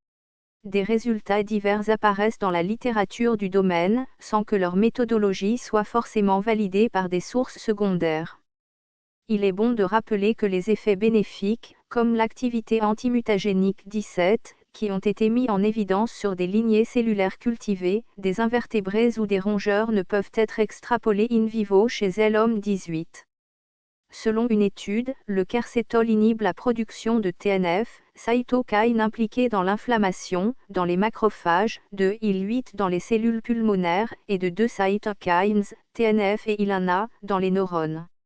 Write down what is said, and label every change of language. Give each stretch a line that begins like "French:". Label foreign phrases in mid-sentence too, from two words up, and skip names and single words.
French: Des résultats divers apparaissent dans la littérature du domaine, sans que leur méthodologie soit forcément validée par des sources secondaires. Il est bon de rappeler que les effets bénéfiques, comme l'activité antimutagénique 17, qui ont été mis en évidence sur des lignées cellulaires cultivées, des invertébrés ou des rongeurs ne peuvent être extrapolés
Latin: in vivo
French: chez l'homme 18. Selon une étude, le quercétol inhibe la production de TNF, cytokine impliquée dans l'inflammation, dans les macrophages, de IL-8 dans les cellules pulmonaires, et de 2 cytokines, TNF et IL-1A, dans les neurones.